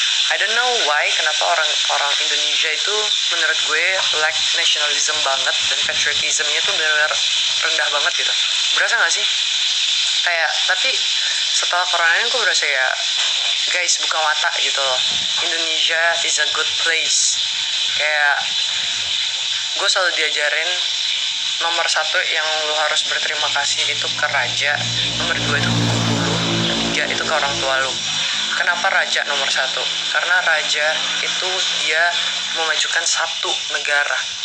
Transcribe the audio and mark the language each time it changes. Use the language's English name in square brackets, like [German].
[English] I don't know why [Indonesian] kenapa orang Indonesia itu menurut gue [English] lack nationalism [Indonesian] banget dan patriotismnya tuh benar-benar rendah banget gitu. Berasa gak sih? Kayak tapi setelah corona ini gue berasa ya guys buka mata gitu loh. [English] Indonesia is a good place. [Indonesian] Kayak gue selalu diajarin nomor satu yang lu harus berterima kasih itu ke raja, nomor dua itu ke guru lu, tiga itu ke orang tua lu. Kenapa raja nomor satu? Karena raja itu dia memajukan satu negara.